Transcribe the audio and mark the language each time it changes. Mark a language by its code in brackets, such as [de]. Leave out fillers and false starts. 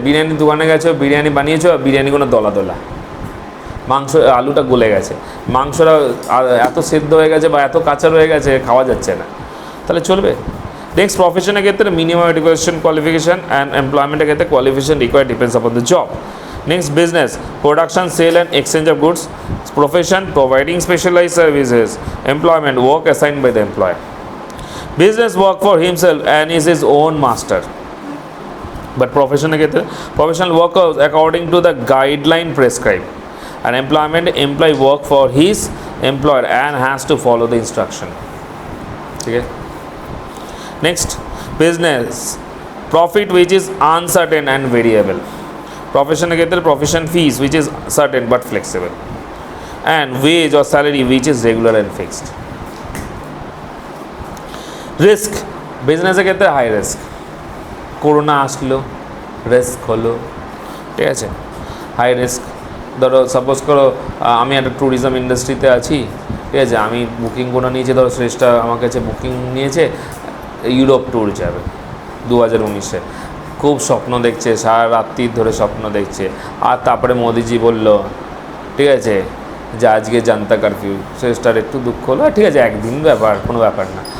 [bn] বিরিয়ানির দোকানে গেছো, বিরিয়ানি বানিয়েছো, বিরিয়ানি কোনো দলা দলা, মাংস আলুটা গলে গেছে, মাংসটা এত সেদ্ধ হয়ে গেছে বা এত কাঁচা রয়ে গেছে, খাওয়া যাচ্ছে না, তাহলে চলবে? [en] Next, প্রফেশনের ক্ষেত্রে minimum education qualification and এমপ্লয়মেন্টের ক্ষেত্রে qualification required depends upon the job. Next, business, production, sale and exchange of goods. Profession, providing specialized services. Employment, work assigned by the employer. Business, work for himself and is his own master. But professional work according to the guideline prescribed. And employment, employee work for his employer and has to follow the instruction. Okay. Next, business, profit which is uncertain and variable. Professional ক্ষেত্রে profession fees which is certain but flexible, and wage or salary which is regular and fixed. [bn] Risk, বিজনেসের ক্ষেত্রে high risk, corona আসলো, risk হলো, ঠিক আছে? High risk, ধরো suppose করো আমি একটা ট্যুরিজম ইন্ডাস্ট্রিতে আছি, ঠিক আছে? আমি বুকিং করে নিয়েছি, ধরো শ্রেষ্ঠা আমার কাছে বুকিং নিয়েছে, ইউরোপ ট্যুর যাবে 2019-এ, খুব স্বপ্ন দেখছে, সারা রাত্রি ধরে স্বপ্ন দেখছে, আর তারপরে মোদিজি বলল, ঠিক আছে, যে আজকে জনতা কারফিউ, শ্রেষ্ঠার একটু দুঃখ হলো, ঠিক আছে একদিন ব্যাপার, কোনো ব্যাপার না।